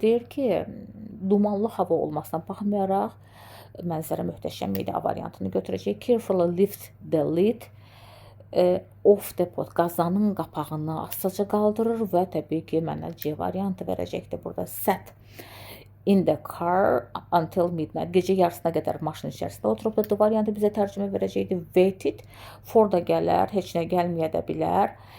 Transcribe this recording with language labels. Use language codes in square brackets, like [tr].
[az] Deyir ki, dumanlı hava olmasına baxmayaraq mənzərə möhtəşəm idi. A variantını götürəcək. [en] Carefully lift the lid of the pot. [az] Qazanın qapağını astaca qaldırır və təbii ki, mənə C variantı verəcəkdir. [en] Burada sat in the car until midnight. [az] Gecə yarısına qədər maşın içərisində oturub da D variantı bizə tərcümə verəcəkdir. Waited for da gələr, heç nə gəlməyə də bilər.